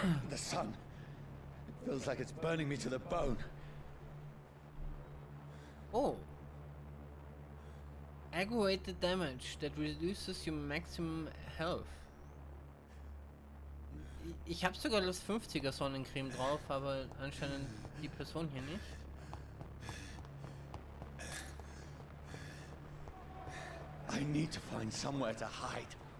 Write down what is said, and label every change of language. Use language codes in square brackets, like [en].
[en] The sun. It feels like it's burning me to the bone. Oh. Aggravated damage that reduces your maximum health. [de] Ich habe sogar das 50er Sonnencreme drauf, aber anscheinend die Person hier nicht. [en] I need to find somewhere to hide.